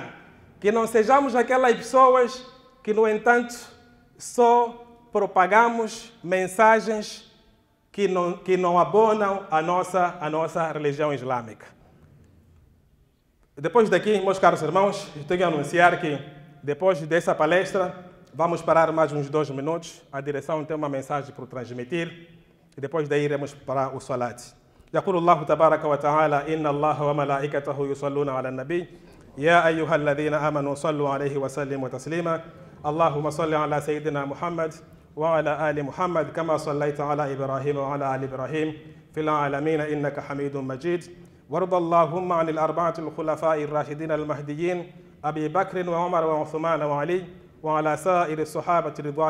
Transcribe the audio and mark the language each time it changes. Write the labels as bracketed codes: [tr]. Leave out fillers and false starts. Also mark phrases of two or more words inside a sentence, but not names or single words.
[pt] Que não sejamos aquelas pessoas que, no entanto, só propagamos mensagens que não abonam a nossa religião islâmica. Depois daqui, meus caros irmãos, eu tenho que anunciar que, depois dessa palestra, vamos parar mais uns 2 minutos. A direção tem uma mensagem para transmitir. E depois daí iremos para o salat. [ar] يقول الله تبارك وتعالى إن الله وملائكته يصلون على النبي يا أيها الذين آمنوا صلوا عليه وسلموا تسليما اللهم صل على سيدنا محمد وعلى آل محمد كما صليت على إبراهيم وعلى آل إبراهيم في العالمين إنك حميد مجيد وارض اللهم عن الأربعة الخلفاء الراشدين المهديين أبي بكر وعمر وعثمان وعلي وعلى سائر الصحابة رضوان